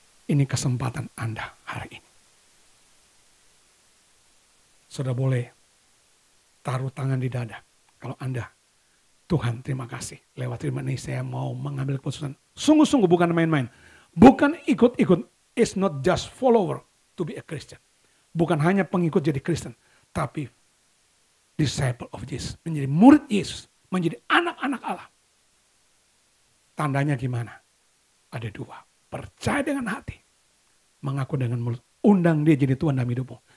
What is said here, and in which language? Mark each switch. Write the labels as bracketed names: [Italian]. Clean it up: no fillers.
[Indonesian] Ini kesempatan Anda hari ini. Sudah boleh taruh tangan di dada. Kalau Anda, Tuhan terima kasih. Lewat firman ini saya mau mengambil keputusan. Sungguh-sungguh bukan main-main. Bukan ikut-ikut. [English] It's not just follower to be a Christian. [Indonesian] Bukan hanya pengikut jadi Kristen. Tapi [English] disciple of Jesus. [Indonesian] Menjadi murid Yesus. Menjadi anak-anak Allah. Tandanya gimana? Ada dua. Percaya dengan hati. Mengaku dengan mulut. Undang dia jadi Tuhan dalam hidupmu.